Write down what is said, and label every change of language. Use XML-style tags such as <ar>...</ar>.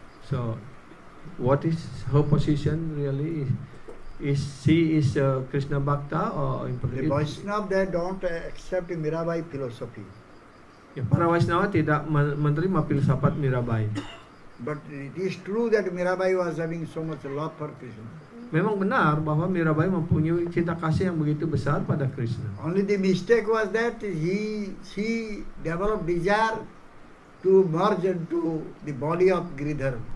<en>So, what is her position really? Is she a Krishna Bhakta or The Vaishnava, they don't accept Mirabai philosophy.</en> <id>Ya, para Vaishnava tidak menerima filsafat Mirabai.</id> <en>But it is true that Mirabai was having so much love for Krishna.</en> <id>Memang benar bahwa Mirabai mempunyai cinta kasih yang begitu besar pada Krishna.</id> <en>Only the mistake was that she developed desire to merge into the body of Giridhar</en>